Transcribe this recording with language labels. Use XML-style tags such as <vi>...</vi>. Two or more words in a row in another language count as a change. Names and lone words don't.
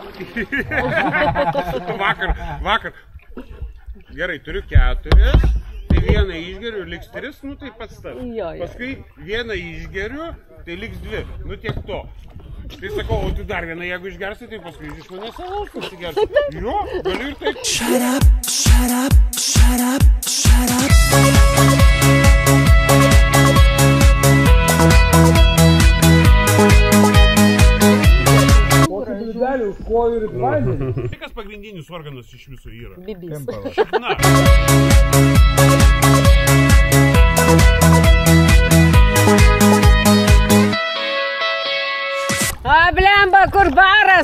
<lt>Vakar. Gerai, turiu 4. Tai vieną išgeriu, liks 3, nu tai pats tas. Paskui vieną išgeriu, tai liks 2. Nu tiek to. Tai sakau, o tu dar vieną, jeigu išgersi, tai paskui iš manęs alaus pasigersi. Jo, galiu ir taip.</lt> <en>Shut up, shut up, shut up, shut up.</en> <lt>Tai kas pagrindinis organas iš viso yra? Bibis. Šakna. Blemba, kur baras?</lt>